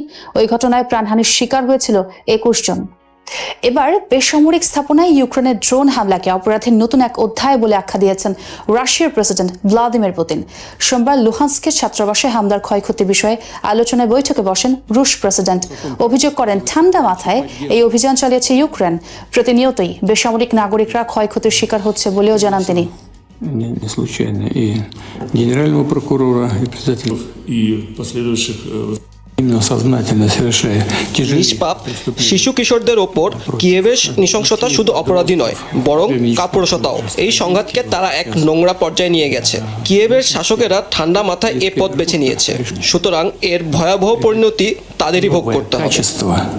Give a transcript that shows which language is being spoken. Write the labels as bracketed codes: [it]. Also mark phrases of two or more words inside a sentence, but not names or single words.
[bn] ওই ঘটনায় প্রাণহানির শিকার হয়েছিল 21 জন। এবার বেসামরিক স্থাপনায় ইউক্রেনের ড্রোন হামলাকে অপরাধের নতুন এক অধ্যায় বলে আখ্যা দিয়েছেন রাশিয়ার প্রেসিডেন্ট ভ্লাদিমির পুতিন। সোমবার লুহান্স্কের ছাত্রাবাসে হামলার ক্ষয়ক্ষতি বিষয়ে আলোচনায় বৈঠকে বসেন রুশ প্রেসিডেন্ট। অভিযোগ করেন ঠান্ডা মাথায় এই অভিযান চালিয়েছে ইউক্রেন। প্রতিনিয়তই বেসামরিক নাগরিকরা ক্ষয়ক্ষতির শিকার হচ্ছে বলেও জানান তিনি। [ru] Не случайно. И генерального прокурора, и председателя и последующих именно сознательно совершая тяжелые [bn] নিষ্পাপ শিশু কিশোরদের ওপর কিয়েভের নৃশংসতা শুধু অপরাধী নয়, বরং কাপুরুষতাও। এই সংঘাতকে তারা এক নোংরা পর্যায়ে নিয়ে গেছে। কিয়েভের শাসকেরা ঠান্ডা মাথায় এ পথ বেছে নিয়েছে, সুতরাং এর ভয়াবহ পরিণতি তাদেরই ভোগ করতে হবে। [ru] качества.